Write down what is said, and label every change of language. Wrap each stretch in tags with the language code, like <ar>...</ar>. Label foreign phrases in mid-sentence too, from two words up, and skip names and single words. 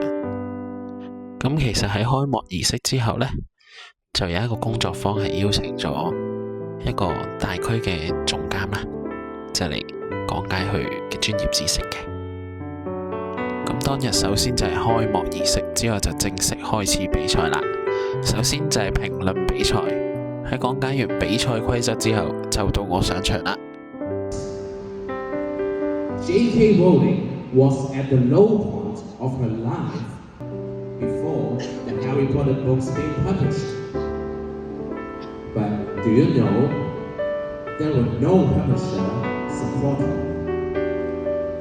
<yue>咁其實喺開幕儀式之後呢，就有一個工作坊係邀請咗一個大區嘅總監啦，就嚟講解佢嘅專業知識嘅。咁當日首先就係開幕儀式，之後就正式開始比賽啦。首先就係評論比賽，喺講解完比賽規則之後，就到我上場啦。</yue> <en>J.K. Rowling was at the low point of her life before the Harry Potter books being published. But do you know there were no publisher support her?</en>